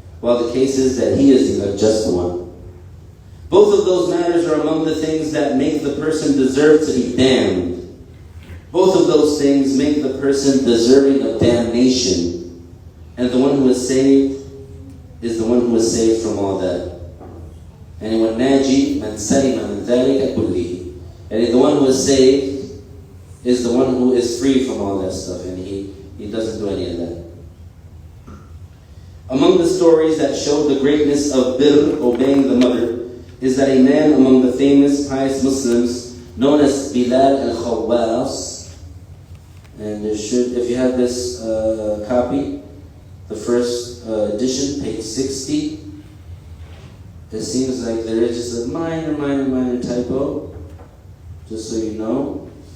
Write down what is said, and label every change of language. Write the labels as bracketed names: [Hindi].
[English] While the case is that he is the unjust one. Both of those matters are among the things that make the person deserve to be damned. Both of those things make the person deserving of damnation. And the one who is saved is the one who is saved from all that. And [Arabic] وَالنَّاجِي مَنْ سَلِمَ مِنْ ذَلِكَ كُلِّهِ. [English] And the one who is saved is the one who is free from all that stuff, and he doesn't do any of that. Among the stories that show the greatness of birr, obeying the mother, is that a man among the famous pious Muslims, known as Bilal al-Khawwas, and there should, if you have this copy, the first edition, page 60, it seems like there is just a minor typo, just so you know.